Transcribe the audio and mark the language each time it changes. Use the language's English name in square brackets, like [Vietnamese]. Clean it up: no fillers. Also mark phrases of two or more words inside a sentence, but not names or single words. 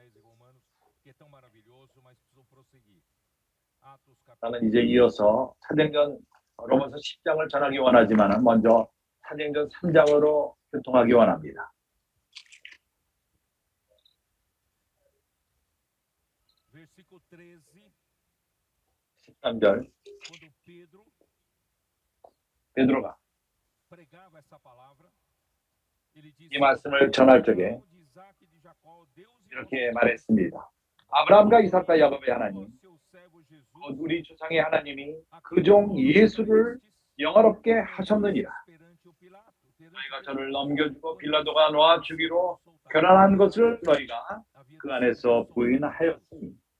[Korean] 나는 이제 이어서 사도행전 로마서 10장을 전하기 원하지만 먼저 사도행전 3장으로 교통하기 원합니다. [Portuguese] Versículo 13, [Korean] 13절. [Portuguese] quando Pedro [Korean] 베드로가 [Portuguese] pregava essa palavra, ele disse: [Korean] 이 말씀을 전할 적에 이렇게 말했습니다. 아브라함과 이삭과 야곱의 하나님, 곧 우리 조상의 하나님이 그 종 예수를 영화롭게 하셨느니라. 너희가 저를 넘겨주고 빌라도가 놓아 주기로 결단한 것을 너희가 그 안에서 부인하였으니.